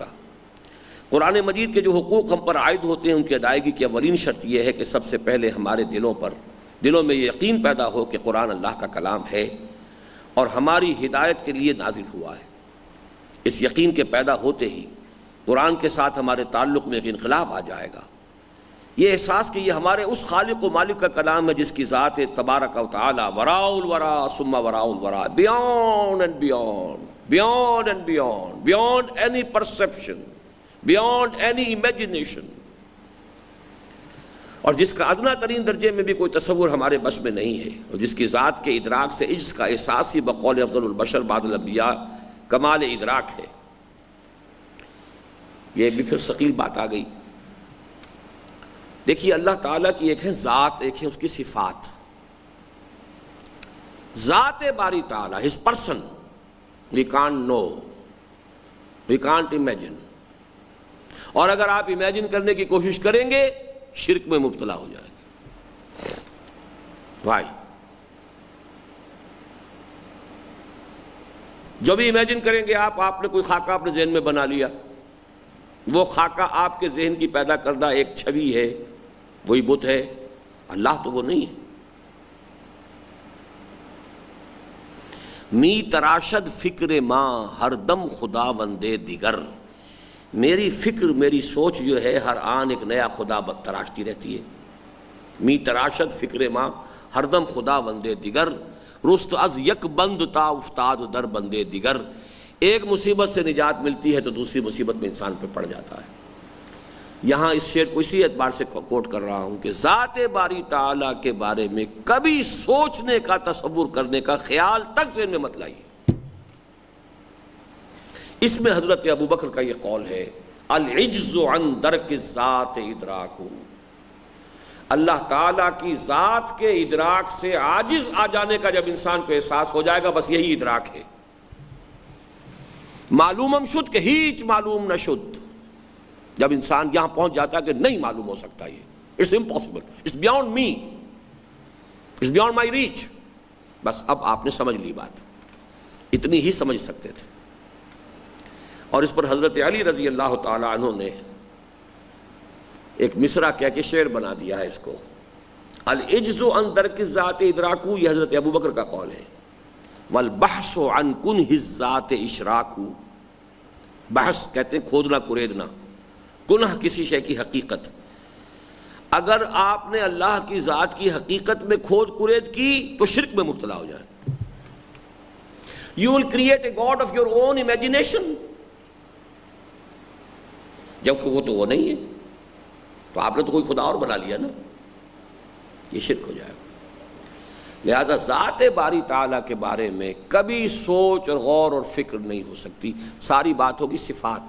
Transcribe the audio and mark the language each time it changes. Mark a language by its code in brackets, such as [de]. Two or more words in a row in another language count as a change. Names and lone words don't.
[ur] قرآن مجید کے جو حقوق ہم پر عائد ہوتے ہیں ان کی ادائیگی کی اولین شرط یہ ہے کہ سب سے پہلے ہمارے دلوں میں یہ یقین پیدا ہو کہ قرآن اللہ کا کلام ہے اور ہماری ہدایت کے لیے نازل ہوا ہے۔ اس یقین کے پیدا ہوتے ہی قرآن کے ساتھ ہمارے تعلق میں ایک انقلاب آ جائے گا، یہ احساس کہ یہ ہمارے اس خالق و مالک کا کلام ہے جس کی ذات تبارک و تعالی [ar] وراء الورا ثم وراء الورا، [en] beyond and beyond, beyond and beyond, beyond any perception, beyond any imagination, [ur] اور جس کا ادنا ترین درجے میں بھی کوئی تصور ہمارے بس میں نہیں ہے، اور جس کی ذات کے ادراک سے عجز کا احساس ہی بقول [ar] افضل البشر بعد الانبیاء [ur] کمال ادراک ہے۔ یہ بھی پھر ثقیل بات آ گئی۔ دیکھیے اللہ تعالیٰ کی ایک ہے ذات، ایک ہے اس کی صفات۔ ذات باری تعالیٰ، [en] his person, we can't know, we can't imagine، [ur] اور اگر آپ امیجن کرنے کی کوشش کریں گے شرک میں مبتلا ہو جائیں گے۔ بھائی جو بھی امیجن کریں گے آپ نے کوئی خاکہ اپنے ذہن میں بنا لیا، وہ خاکہ آپ کے ذہن کی پیدا کردہ ایک چھوی ہے، وہی بت ہے، اللہ تو وہ نہیں ہے۔ [fa] می تراشد فکر ماں ہر دم خدا وندے دیگر، [ur] میری فکر، میری سوچ جو ہے ہر آن ایک نیا خدا تراشتی رہتی ہے۔ [fa] می تراشد فکر ماں ہر دم خدا وندے دیگر، رست از یک بند تا افتاد در بندے دیگر۔ [ur] ایک مصیبت سے نجات ملتی ہے تو دوسری مصیبت میں انسان پہ پڑ جاتا ہے۔ یہاں اس شعر کو اسی اعتبار سے کوٹ کر رہا ہوں کہ ذات باری تعالیٰ کے بارے میں کبھی سوچنے کا، تصور کرنے کا خیال تک ذہن میں مت لائیے۔ اس میں حضرت ابوبکر کا یہ قول ہے، [ar] العجز عن درک الذات ادراک، [ur] اللہ تعالیٰ کی ذات کے ادراک سے عاجز آ جانے کا جب انسان کو احساس ہو جائے گا، بس یہی ادراک ہے۔ [fa] معلومم شد کہ ہیچ معلوم نہ شد، [ur] جب انسان یہاں پہنچ جاتا ہے کہ نہیں معلوم ہو سکتا، یہ [en] it's impossible, it's beyond me, it's beyond my reach, [ur] بس اب آپ نے سمجھ لی بات، اتنی ہی سمجھ سکتے تھے۔ اور اس پر حضرت علی رضی اللہ تعالی عنہ نے ایک مصرع کہہ کے شعر بنا دیا ہے اس کو، [ar] العجز عن درک الذات ادراکو، [ur] یہ حضرت ابوبکر کا قول ہے، [ar] والبحث عن کنہ الذات اشراکو، [ur] بحث کہتے ہیں کھودنا کریدنا، کنہ کسی شے کی حقیقت، اگر آپ نے اللہ کی ذات کی حقیقت میں کھود کرید کی تو شرک میں مبتلا ہو جائے۔ [en] You will create a God of your own imagination، [ur] جبکہ وہ تو وہ نہیں ہے، تو آپ نے تو کوئی خدا اور بنا لیا نا، یہ شرک ہو جائے گا۔ لہذا ذات باری تعالیٰ کے بارے میں کبھی سوچ اور غور اور فکر نہیں ہو سکتی، ساری بات ہوگی صفات۔